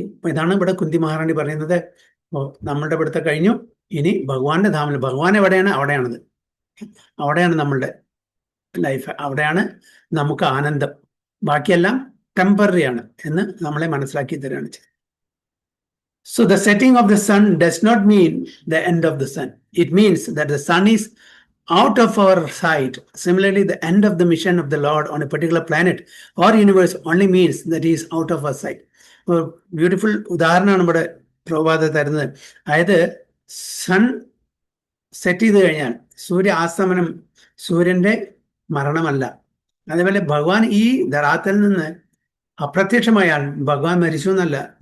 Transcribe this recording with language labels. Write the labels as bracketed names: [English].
[Malayalam] ഇതാണ് ഇവിടെ കുന്തി മഹാറാണി പറയുന്നത്. നമ്മളുടെ ഇവിടുത്തെ കഴിഞ്ഞു, ഇനി ഭഗവാന്റെ ധാമിൽ. ഭഗവാൻ എവിടെയാണ്? അവിടെയാണത്. അവിടെയാണ് നമ്മളുടെ ലൈഫ്, അവിടെയാണ് നമുക്ക് ആനന്ദം. ബാക്കിയെല്ലാം ടെമ്പററി ആണ് എന്ന് നമ്മളെ മനസ്സിലാക്കി തരികയാണ് ചെയ്തത്. [English] So the setting of the sun does not mean the end of the sun. It means that the sun is out of our sight. Similarly, the end of the mission of the Lord on a particular planet or universe only means that he is out of our sight. [Malayalam] Beautiful ഉദാഹരണമാണ് ഇവിടെ പ്രഭാത തരുന്നത്. അതായത് sun set ചെയ്ത് കഴിഞ്ഞാൽ സൂര്യാസ്തമനം സൂര്യന്റെ മരണമല്ല. അതേപോലെ ഭഗവാൻ ഈ ധരാത്തിൽ നിന്ന് അപ്രത്യക്ഷമായാൽ ഭഗവാൻ മരിച്ചു എന്നല്ല.